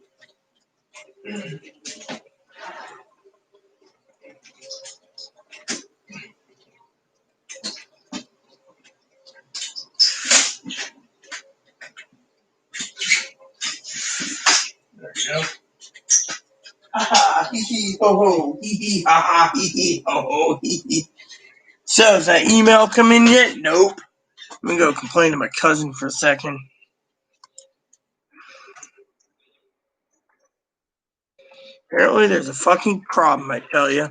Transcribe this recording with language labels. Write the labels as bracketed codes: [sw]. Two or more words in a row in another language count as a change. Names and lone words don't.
[en] There you go. Ha ha, hee hee, ho ho, hee hee, ha ha, hee hee, ho ho, hee hee. So, has that email come in yet? Nope. Let me go complain to my cousin for a second. Apparently, there's a fucking problem, I tell you.